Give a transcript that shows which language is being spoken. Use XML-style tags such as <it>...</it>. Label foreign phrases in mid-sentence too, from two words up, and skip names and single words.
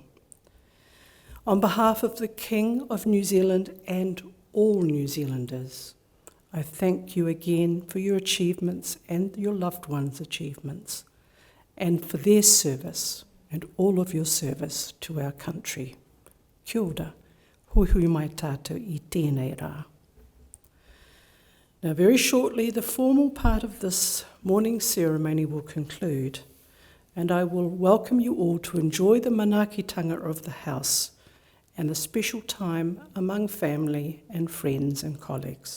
<en>On behalf of the King of New Zealand and all New Zealanders, I thank you again for your achievements and your loved ones' achievements, and for their service and all of your service to our country.</en> <mi>Kia ora, hui mai tātou I tēnei rā.</mi> <en>Now, very shortly, the formal part of this morning's ceremony will conclude, and I will welcome you all to enjoy the manaakitanga of the House and a special time among family and friends and colleagues.</en>